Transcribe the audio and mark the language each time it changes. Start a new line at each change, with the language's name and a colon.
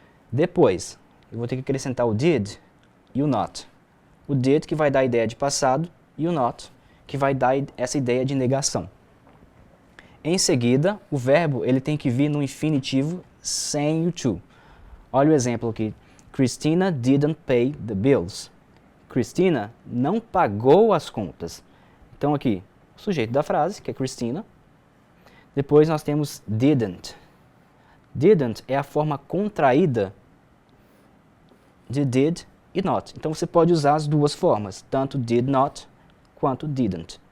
Portuguese: Depois, eu vou ter que acrescentar o did e o not. O did que vai dar a ideia de passado e o not que vai dar essa ideia de negação. Em seguida, o verbo ele tem que vir no infinitivo sem o to. Olha o exemplo aqui.
English: Christina didn't pay the bills.
Portuguese: Christina não pagou as contas. Então aqui, o sujeito da frase, que é Christina. Depois nós temos didn't. Didn't é a forma contraída de did e not. Então você pode usar as duas formas, tanto did not quanto didn't.